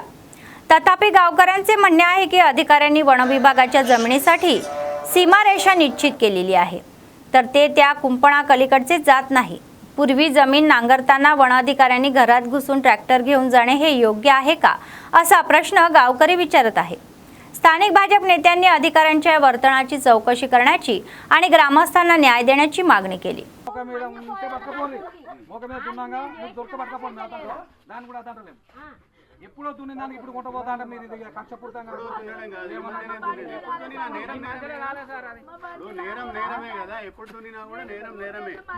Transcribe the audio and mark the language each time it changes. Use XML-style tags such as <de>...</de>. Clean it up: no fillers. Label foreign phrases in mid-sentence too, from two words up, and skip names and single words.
<mr>तथापि गावकऱ्यांचे म्हणणे आहे की अधिकाऱ्यांनी वन विभागाच्या जमिनीसाठी सीमारेषा निश्चित केलेली आहे, तर ते त्या कुंपणाकलीकडचे जात नाही. पूर्वी जमीन नांगरताना वन अधिकाऱ्यांनी घरात घुसून ट्रॅक्टर घेऊन जाणे हे योग्य आहे का, असा प्रश्न गावकरी विचारत आहे. स्थानिक भाजप नेत्यांनी अधिकाऱ्यांच्या वर्तनाची चौकशी करण्याची आणि ग्रामस्थांना न्याय देण्याची मागणी केली.</mr> <te>ఎప్పుడో దున్నిందానికి ఇప్పుడు కొంటపోతా అంటే మీరు ఇది కక్షపూర్తంగా నేరమే కదా. ఎప్పుడు దున్నినా కూడా నేరమే.</te>